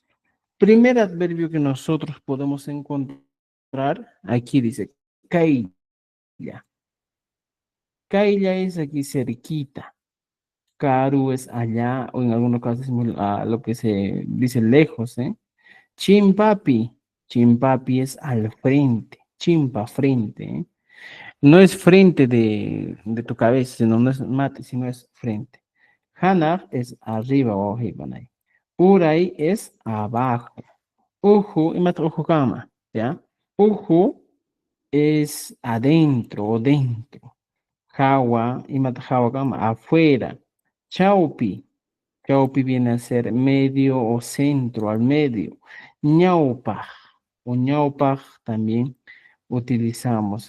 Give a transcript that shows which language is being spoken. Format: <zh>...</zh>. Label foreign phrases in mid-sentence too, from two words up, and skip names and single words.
<es>Primer adverbio que nosotros podemos encontrar, aquí dice, cailla. Cailla es aquí cerquita. Caru es allá, o en algunos casos es lo que se dice lejos, ¿eh? Chimpapi. Chimpapi es al frente. Chimpa, frente, ¿eh? No es frente de tu cabeza, sino no es mate, sino es frente. Hanaf es arriba o hibanay. Uray es abajo. Uju, imagínate</es> <qu>uju kama,</qu> <es>¿ya? Uju es adentro o dentro. Jawa, imagínate</es> <qu>jawa kama,</qu> <es>afuera. Chaupi, Chaupi viene a ser medio o centro, al medio. Ñaupaj o ñaupaj también utilizamos.</es>